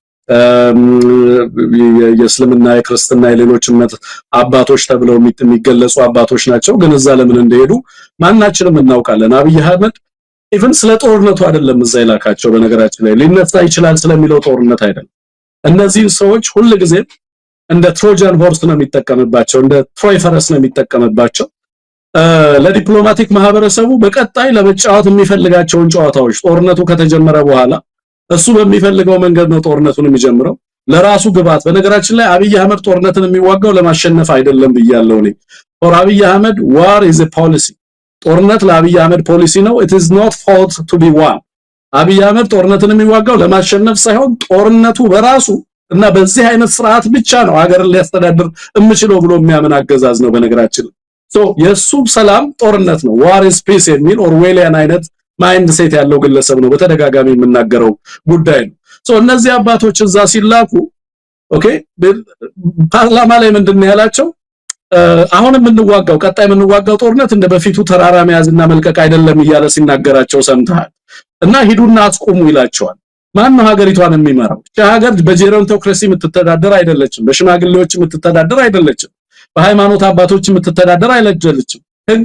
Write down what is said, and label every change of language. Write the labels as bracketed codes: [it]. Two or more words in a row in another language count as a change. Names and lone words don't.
[am] የእስልምና የክርስትና የሌሎች እምነት አባቶች ተብለው የሚገለጹ አባቶች ናቸው። ግን እዛ ለምን እንደሄዱ ማናችንም እናውቃለን። አብይ አህመድ ኢቭን ስለ ጦርነቱ አይደለም እዛ ይላካቸው። በነገራችን ላይ ሊነሳ ይችላል ስለሚለው ጦርነት አይደለም። እነዚህ ሰዎች ሁሉ ጊዜ እንደ [en] Trojan horse [am] ነው የሚጠቀምባቸው፣ እንደ ትሮይ ፈረስ ነው የሚጠቀምባቸው። ለዲፕሎማቲክ ማህበረሰቡ በቀጣይ ለመጫወት የሚፈልጋቸውን ጨዋታዎች ጦርነቱ ከተጀመረ በኋላ እሱ በሚፈልገው መንገድ ነው ጦርነቱን የሚጀምረው ለራሱ ግባት በነገራችን ላይ አብይ አህመድ ጦርነትን የሚዋጋው ለማሸነፍ አይደለም ብያለሁ እኔ [en] for አብይ አህመድ war is a policy [am] ጦርነት ለአብይ አህመድ ፖሊሲ ነው [en] it is not fought to be won [am] አብይ አህመድ ጦርነትን የሚዋጋው ለማሸነፍ ሳይሆን ጦርነቱ በራሱ እና በዚህ አይነት ስርዓት ብቻ ነው ሀገርን ሊያስተዳድር እምችለው ብሎ የሚያምን አገዛዝ ነው በነገራችን so የሱ ሰላም ጦርነት ነው [en] war is peace [am] የሚል ኦርዌሊያን አይነት [en] mind set [am] ያለው ግለሰብ ነው በተደጋጋሚ የምናገረው ጉዳይ ነው so እነዚህ አባቶች እዛ ሲላኩ ኦኬ ፓርላማ ላይ ምንድነው ያላቸው አሁን የምንዋጋው ቀጣይ የምንዋጋው ጦርነት እንደ በፊቱ ተራራ መያዝና መልቀቅ አይደለም ይያለ ሲናገራቸው ሰምተሃል እና ሂዱና አስቆሙ ይላቸዋል ማን ነው ሀገሪቷን የሚመራው ሀገር በጄሮንቶክራሲ የምትተዳደር አይደለችም በሽማግሌዎች የምትተዳደር አይደለችም በሃይማኖት አባቶች የምትተዳደር አይደለችም ህግ